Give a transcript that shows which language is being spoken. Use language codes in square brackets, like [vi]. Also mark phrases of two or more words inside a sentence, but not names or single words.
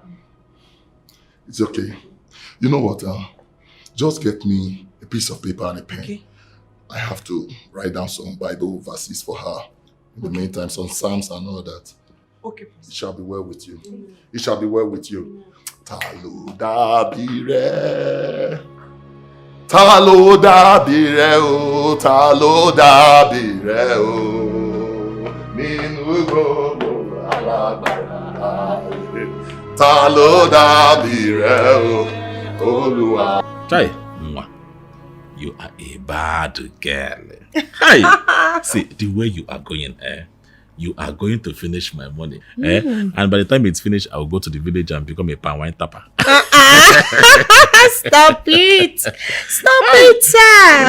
[en] It's okay. You know what? Just get me a piece of paper and a pen. Okay. I have to write down some Bible verses for her. In the meantime, some Psalms and all that. Okay, Pastor. It shall be well with you. It shall be well with you. [yo] Talo dabire. Talo dabire o. Talo dabire o. Ninu gbogbo alagbara. Talo dabire o. Olúwa. [en] Chai, you are a bad girl. Hi. See, the way you are going, you are going to finish my money. And by the time it's finished, I will go to the village and become a palm wine tapper. Stop it! Stop it, sir!